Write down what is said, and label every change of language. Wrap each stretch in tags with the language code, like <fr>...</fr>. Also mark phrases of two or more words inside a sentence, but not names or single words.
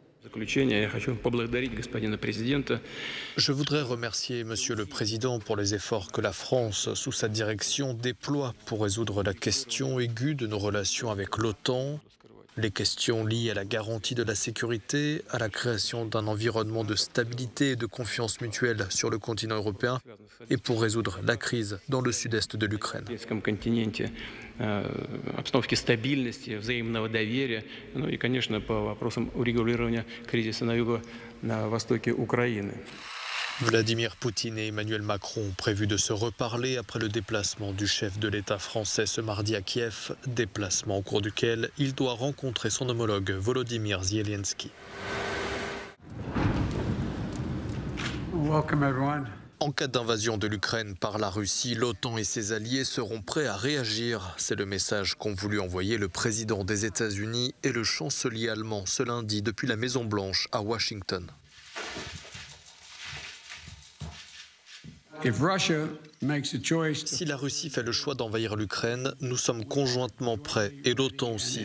<fr>Je voudrais remercier Monsieur le Président pour les efforts que la France, sous sa direction, déploie pour résoudre la question aiguë de nos relations avec l'OTAN, les questions liées à la garantie de la sécurité, à la création d'un environnement de stabilité et de confiance mutuelle sur le continent européen et pour résoudre la crise dans le sud-est de l'Ukraine.</fr> <ru>Обстановки стабильности, взаимного доверия, ну и, конечно, по вопросам урегулирования кризиса на юго-востоке Украины.</ru> <fr>Vladimir Poutine et Emmanuel Macron ont prévu de se reparler après le déplacement du chef de l'État français ce mardi à Kiev, déplacement au cours duquel il doit rencontrer son homologue Volodymyr Zelensky.</fr> <en>Welcome everyone.</en> <fr>En cas d'invasion de l'Ukraine par la Russie, l'OTAN et ses alliés seront prêts à réagir. C'est le message qu'ont voulu envoyer le président des États-Unis et le chancelier allemand ce lundi depuis la Maison-Blanche à Washington. Si la Russie fait le choix d'envahir l'Ukraine, nous sommes conjointement prêts et l'OTAN aussi.</fr>